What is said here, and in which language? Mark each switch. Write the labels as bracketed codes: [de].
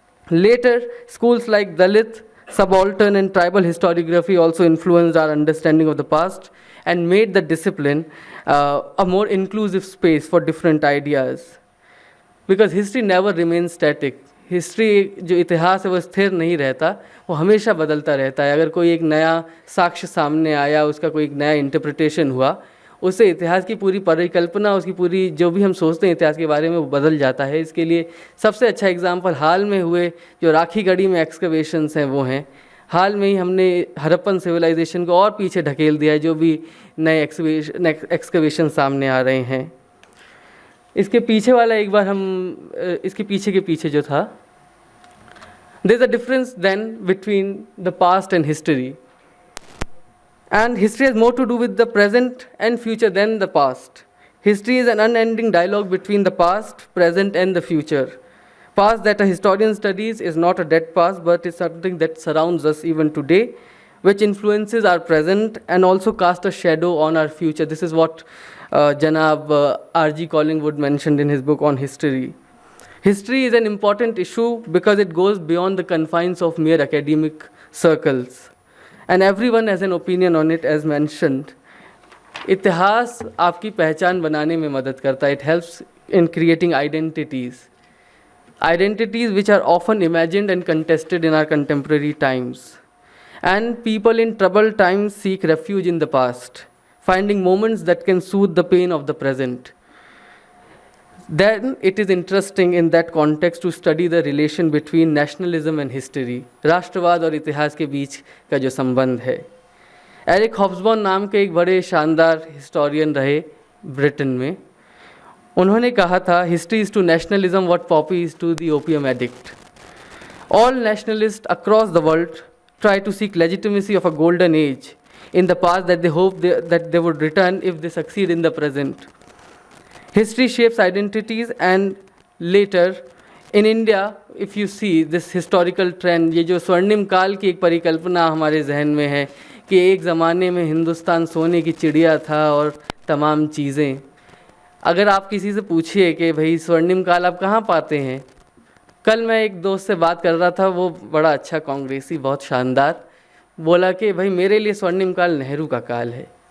[en] Later, schools like Dalit, subaltern and tribal historiography also influenced our understanding of the past and made the discipline a more inclusive space for different ideas. Because history never remains static. [hi] History जो इतिहास है वो स्थिर नहीं रहता, वो हमेशा बदलता रहता है. अगर कोई एक नया साक्ष्य सामने आया, उसका कोई एक नया इंटरप्रिटेशन हुआ, उससे इतिहास की पूरी परिकल्पना, उसकी पूरी जो भी हम सोचते हैं इतिहास के बारे में वो बदल जाता है. इसके लिए सबसे अच्छा एग्जाम्पल हाल में हुए जो राखी गढ़ी में एक्सकवेशंस हैं वो हैं. हाल में ही हमने हड़प्पन सिविलाइजेशन को और पीछे ढकेल दिया है, जो भी नए एक्सकवेशन सामने आ रहे हैं. इसके पीछे वाला एक बार इसके पीछे के पीछे जो था, [en] there is a difference then between the past and history. And history has more to do with the present and future than the past. History is an unending dialogue between the past, present and the future. Past that a historian studies is not a dead past, but is something that surrounds us even today, which influences our present and also casts a shadow on our future. This is what Janab R.G. Collingwood mentioned in his book on history. History is an important issue because it goes beyond the confines of mere academic circles. And everyone has an opinion on it, as mentioned. [hi] इतिहास आपकी पहचान बनाने में मदद करता है. [en] It helps in creating identities. Identities which are often imagined and contested in our contemporary times. And people in troubled times seek refuge in the past, finding moments that can soothe the pain of the present. Then it is interesting in that context to study the relation between nationalism and history. [hi] राष्ट्रवाद और इतिहास के बीच का जो संबंध है. Eric हॉब्सबॉर्न नाम के एक बड़े शानदार हिस्टोरियन रहे ब्रिटेन में. उन्होंने कहा था, [en] History is to nationalism what poppy is to the opium addict. All nationalists across the world try to seek legitimacy of a golden age in the past that they hope that they would return if they succeed in the present. History shapes identities, and later in India, if you see this historical trend, [hi] ये जो स्वर्णिम काल की एक परिकल्पना हमारे जहन में है कि एक ज़माने में हिंदुस्तान सोने की चिड़िया था और तमाम चीज़ें. अगर आप किसी से पूछिए कि भाई स्वर्णिम काल आप कहाँ पाते हैं, कल मैं एक दोस्त से बात कर रहा था, वो बड़ा अच्छा कांग्रेसी, बहुत शानदार, बोला कि भाई मेरे लिए स्वर्णिम काल नेहरू का काल है.